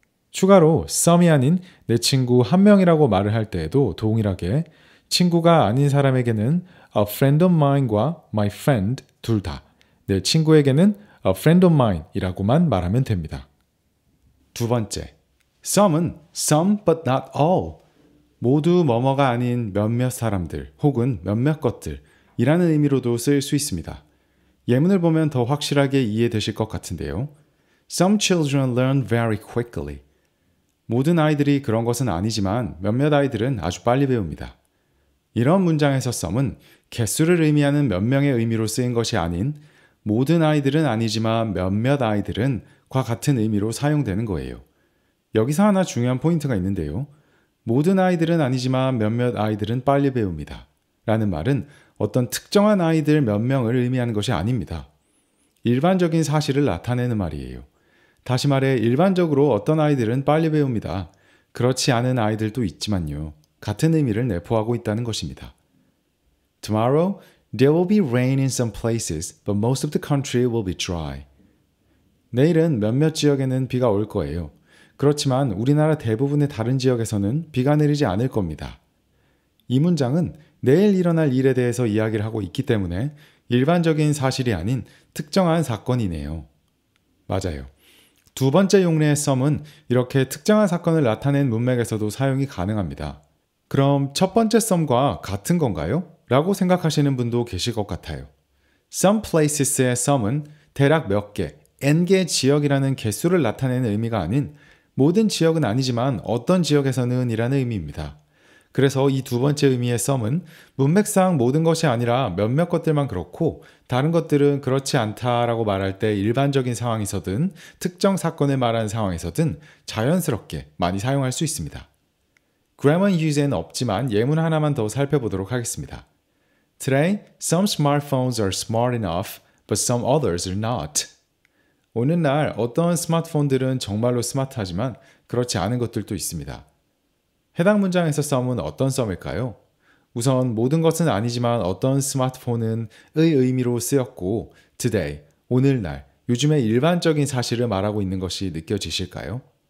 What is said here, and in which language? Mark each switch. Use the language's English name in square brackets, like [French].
[Korean] 추가로 some이 아닌 내 친구 한 명이라고 말을 할 때에도 동일하게 친구가 아닌 사람에게는 [English] a friend of mine [Korean] 과 [English] my friend [Korean] 둘 다 내 친구에게는 a friend of mine 이라고만 말하면 됩니다. 두 번째, some은 [English] some but not all [Korean] 모두 뭐뭐가 아닌 몇몇 사람들 혹은 몇몇 것들 이라는 의미로도 쓰일 수 있습니다. 예문을 보면 더 확실하게 이해되실 것 같은데요. [English] Some children learn very quickly. [Korean] 모든 아이들이 그런 것은 아니지만 몇몇 아이들은 아주 빨리 배웁니다. 이런 문장에서 some은 개수를 의미하는 몇 명의 의미로 쓰인 것이 아닌 모든 아이들은 아니지만 몇몇 아이들은 과 같은 의미로 사용되는 거예요. 여기서 하나 중요한 포인트가 있는데요. 모든 아이들은 아니지만 몇몇 아이들은 빨리 배웁니다. 라는 말은 어떤 특정한 아이들 몇 명을 의미하는 것이 아닙니다. 일반적인 사실을 나타내는 말이에요. 다시 말해 일반적으로 어떤 아이들은 빨리 배웁니다. 그렇지 않은 아이들도 있지만요. 같은 의미를 내포하고 있다는 것입니다. [English] Tomorrow, there will be rain in some places, but most of the country will be dry. [Korean] 내일은 몇몇 지역에는 비가 올 거예요. 그렇지만 우리나라 대부분의 다른 지역에서는 비가 내리지 않을 겁니다. 이 문장은 내일 일어날 일에 대해서 이야기를 하고 있기 때문에 일반적인 사실이 아닌 특정한 사건이네요. 맞아요. 두 번째 용례의 some은 이렇게 특정한 사건을 나타낸 문맥에서도 사용이 가능합니다. 그럼 첫 번째 some과 같은 건가요? 라고 생각하시는 분도 계실 것 같아요. [English] Some places [Korean] 의 some은 대략 몇 개, n개의 지역이라는 개수를 나타내는 의미가 아닌 모든 지역은 아니지만 어떤 지역에서는 이라는 의미입니다. 그래서 이 두 번째 의미의 some은 문맥상 모든 것이 아니라 몇몇 것들만 그렇고 다른 것들은 그렇지 않다라고 말할 때 일반적인 상황에서든 특정 사건을 말하는 상황에서든 자연스럽게 많이 사용할 수 있습니다. [English] grammar use [Korean] 에는 없지만 예문 하나만 더 살펴보도록 하겠습니다. [English] Today, some smartphones are smart enough, but some others are not. [Korean] 오늘날 어떤 스마트폰들은 정말로 스마트하지만 그렇지 않은 것들도 있습니다. 해당 문장에서 some은 어떤 some일까요? 우선 모든 것은 아니지만 어떤 스마트폰은 의 의미로 쓰였고 today, 오늘날, 요즘의 일반적인 사실을 말하고 있는 것이 느껴지실까요?